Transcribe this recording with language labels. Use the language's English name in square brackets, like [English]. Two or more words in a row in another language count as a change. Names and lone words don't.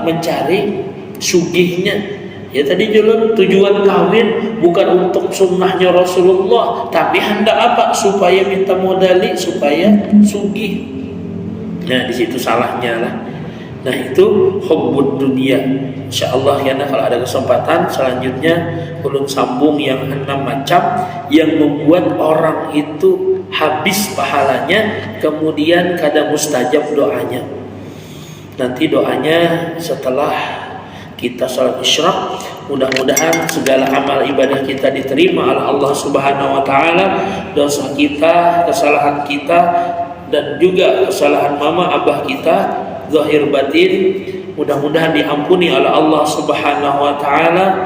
[Indonesian] Mencari sugihnya. Ya tadi jalan tujuan kawin bukan untuk sunnahnya Rasulullah, tapi hendak apa? Supaya minta modali, supaya sugih. Nah di situ salahnya lah. Nah itu [Arabic] حب الدنيا. [Indonesian] InsyaAllah ya, kalau ada kesempatan selanjutnya ulun sambung yang 6 macam yang membuat orang itu habis pahalanya, kemudian kada mustajab doanya. Nanti doanya setelah kita salat isyraq, mudah-mudahan segala amal ibadah kita diterima oleh Allah Subhanahu wa taala, dosa kita, kesalahan kita dan juga kesalahan mama abah kita zahir batin mudah-mudahan diampuni oleh Allah Subhanahu wa taala.